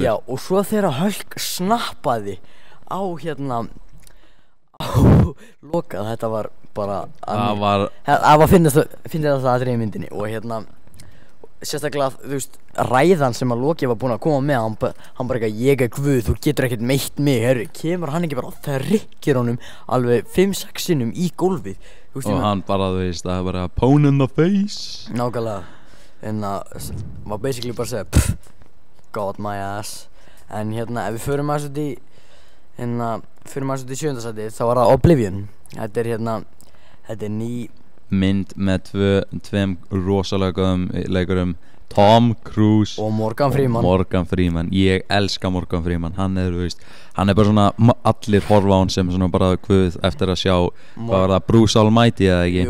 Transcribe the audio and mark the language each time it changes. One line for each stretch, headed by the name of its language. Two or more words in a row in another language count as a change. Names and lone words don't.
Icelandic: já, og svo þegar Hulk snappaði á hérna á lokað, þetta var bara það var finnst það aðrið í myndinni og hérna sérstaklega, þú veist, ræðan sem að Loki var búinn að koma með hann bara eitthvað, ég er guð, þú getur ekkert meitt mig kemur hann ekki bara og það rykkir honum alveg 5-6 sinnum í gólfið og hann bara, þú veist, það er bara
English: pwn in the face
Icelandic: nákvæmlega en það var basically bara að segja
English: got my ass
Icelandic: en hérna, ef við förum að þessu í 7. sæti þá var það Oblivion þetta er ný mynd með tveim rosalega góðum leikurum Tom Cruise og Morgan Freeman. Ég elska Morgan Freeman. Hann er, þú veist, hann er bara svona, allir horfa á hann sem svona bara guð eftir að sjá, hvað var það, Bruce Almighty eða ekki?